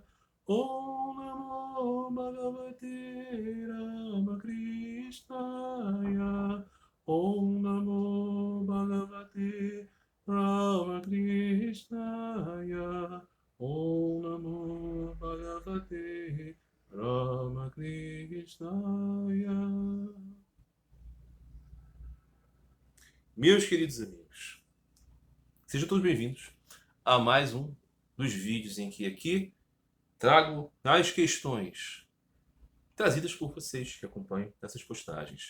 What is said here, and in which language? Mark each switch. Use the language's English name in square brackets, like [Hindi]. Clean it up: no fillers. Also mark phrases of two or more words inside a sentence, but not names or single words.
[Sanskrit] ॐ नमो भगवते रामकृष्णाय. ॐ नमो भगवते रामकृष्णाय. ॐ नमो भगवते रामकृष्णाय. [Portuguese] Meus queridos amigos, sejam todos bem-vindos a mais um dos vídeos em que aqui trago as questões trazidas por vocês que acompanham essas postagens.